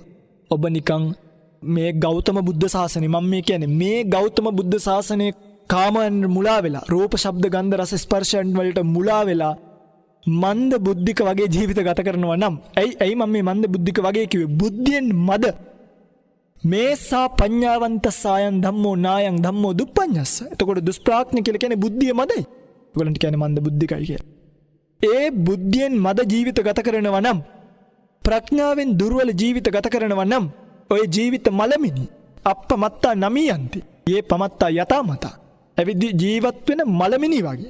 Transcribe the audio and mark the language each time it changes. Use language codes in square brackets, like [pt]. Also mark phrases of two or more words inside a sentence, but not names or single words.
[si] ඔබ නිකන් මේ ගෞතම බුද්ධ ශාසනය මම මේ කියන්නේ මේ ගෞතම බුද්ධ ශාසනයේ කාමයන් මුලා වෙලා රූප ශබ්ද ගන්ධ රස ස්පර්ශයන් වලට මුලා වෙලා මන්ද බුද්ධික වගේ ජීවිත ගත කරනවා නම් ඇයි මම මේ මන්ද බුද්ධික වගේ කිව්වේ? බුද්ධියෙන් මද [pi] මේසා පඤ්ඤාවන්ත සායන් ධම්මෝ නායන් ධම්මෝ දුප්පඤ්ඤස්ස. [si] එතකොට දුෂ්ප්‍රඥ කියලා කියන්නේ බුද්ධිය මදයි. ඒගොල්ලන්ට කියන්නේ මන්ද බුද්ධිකයි කියලා. ඒ බුද්ධියෙන් මද ජීවිත ගත කරනවා නම් ප්‍රඥාවෙන් දුර්වල ජීවිත ගත කරනවා නම් ඔය ජීවිත මලමිනි [pi] අප්පමත්තා නමියන්ති. යේ පමත්තා යතා මතා. [si] එවිදි ජීවත් වෙන මලමිනි වගේ.